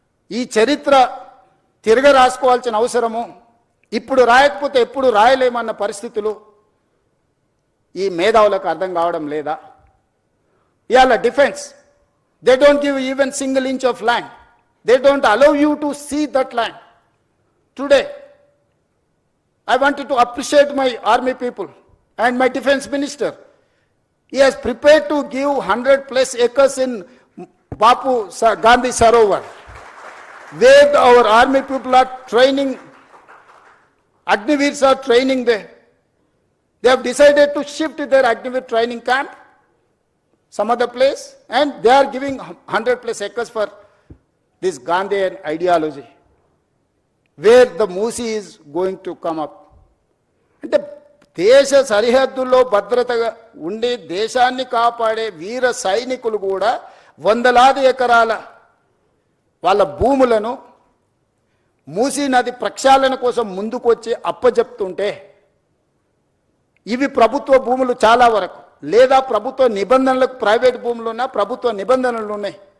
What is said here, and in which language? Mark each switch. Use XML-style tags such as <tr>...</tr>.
<te>ఈ చరిత్ర తిరగ రాసుకోవాల్సిన అవసరము, ఇప్పుడు రాయకపోతే ఎప్పుడు రాయలేమన్న పరిస్థితులు ఈ మేధావులకు అర్థం కావడం లేదా?</te> <en>ఇవాళ defence, they don't give even single inch of land, they don't allow you to see that land. Today I wanted to appreciate my army people and my defense minister. He has prepared to give 100+ acres in Bapu Gandhi Sarovar, where our army people are training, Agniveers are training there. They have decided to shift their Agniveer training camp some other place, and they are giving 100+ acres for this Gandhian ideology, where the Moosi is going to come up.</en> <te>అంటే దేశ సరిహద్దుల్లో భద్రతగా ఉండి దేశాన్ని కాపాడే వీర సైనికులు కూడా వందలాది ఎకరాల వాళ్ళ భూములను మూసీ నది ప్రక్షాళన కోసం ముందుకొచ్చి అప్పజెప్తుంటే, ఇవి ప్రభుత్వ భూములు చాలా వరకు, లేదా ప్రభుత్వ నిబంధనలకు ప్రైవేట్ భూములు ఉన్నా ప్రభుత్వ నిబంధనలు ఉన్నాయి.</te>